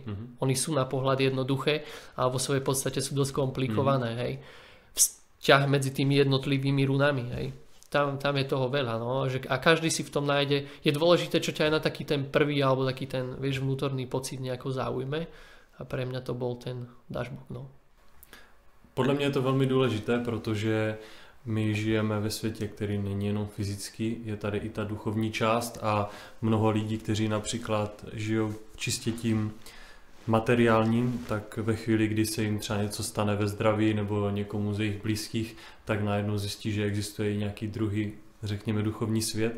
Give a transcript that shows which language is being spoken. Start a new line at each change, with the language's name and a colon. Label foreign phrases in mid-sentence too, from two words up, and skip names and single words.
Slovak: Oni sú na pohľad jednoduché, ale vo svojej podstate sú dosť komplikované, hej. Vzťah medzi tými jednotlivými runami, hej. Tam je toho veľa, no. A každý si v tom nájde. Je dôležité, čo ťa aj na taký ten prvý alebo taký ten, vieš, vnútorný pocit nejako zaujme. A pre mňa to bol ten Dažbog, no.
Czech: Podle mě je to velmi důležité, protože my žijeme ve světě, který není jenom fyzický, je tady i ta duchovní část a mnoho lidí, kteří například žijou čistě tím materiálním, tak ve chvíli, kdy se jim třeba něco stane ve zdraví nebo někomu z jejich blízkých, tak najednou zjistí, že existuje i nějaký druhý, řekněme, duchovní svět.